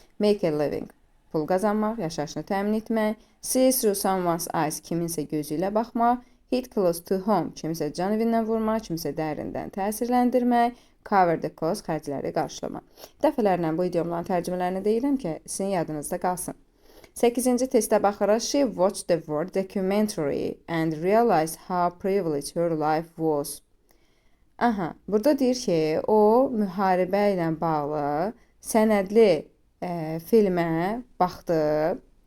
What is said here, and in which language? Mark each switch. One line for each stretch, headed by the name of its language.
English: Make a living,
Azerbaijani: pul qazanmaq, yaşayışını təmin etmək.
English: See through someone's eyes,
Azerbaijani: kiminsə gözü ilə baxmaq.
English: Hit close to home,
Azerbaijani: kimisə can evindən vurmaq, kimisə dərindən təsirləndirmək.
English: Cover the cost,
Azerbaijani: xərcləri qarşılamaq. Dəfələrlə bu idiomların tərcümələrini deyirəm ki, sizin yadınızda qalsın. 8-ci testə baxırıq.
English: She watched the war documentary and realized how privileged her life was.
Azerbaijani: Burada deyir ki, o müharibə ilə bağlı sənədli filmə baxdı.